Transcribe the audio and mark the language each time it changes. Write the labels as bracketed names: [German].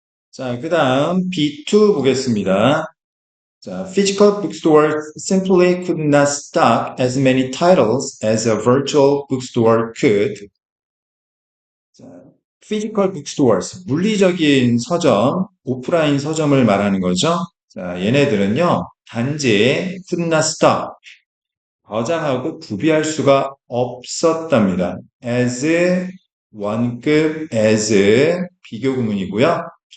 [Korean] 자, 그 다음 B2 보겠습니다. 자, [English] physical bookstores simply could not stock as many titles as a virtual bookstore could. [Korean] 자, [English] physical bookstores, [Korean] 물리적인 서점, 오프라인 서점을 말하는 거죠. 자, 얘네들은요, 단지 [English] could not stock, [Korean] 저장하고 구비할 수가 없었답니다. as 원급, as 비교 구문이고요.